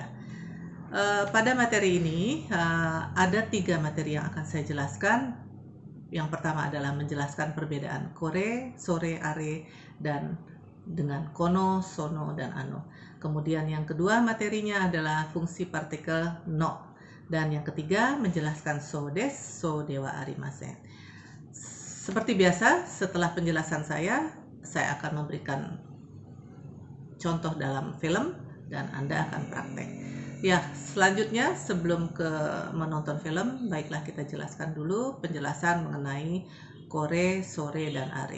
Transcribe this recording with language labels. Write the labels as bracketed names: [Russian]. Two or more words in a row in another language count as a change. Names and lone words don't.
[Indonesian] Pada materi ini ada 3 materi yang akan saya jelaskan. Yang pertama adalah menjelaskan perbedaan [Japanese] これ、それ、あれ, [Indonesian] dan dengan [Japanese] この、その, [Indonesian] dan ano. Kemudian yang kedua materinya adalah fungsi partikel no. Dan yang ketiga menjelaskan [Japanese] そうです、そうではありません. [Indonesian] Seperti biasa, setelah penjelasan saya akan memberikan contoh dalam film dan Anda akan praktek. Ya, selanjutnya sebelum menonton film, baiklah kita jelaskan dulu penjelasan mengenai [Japanese] これ、それ, [Indonesian] dan are.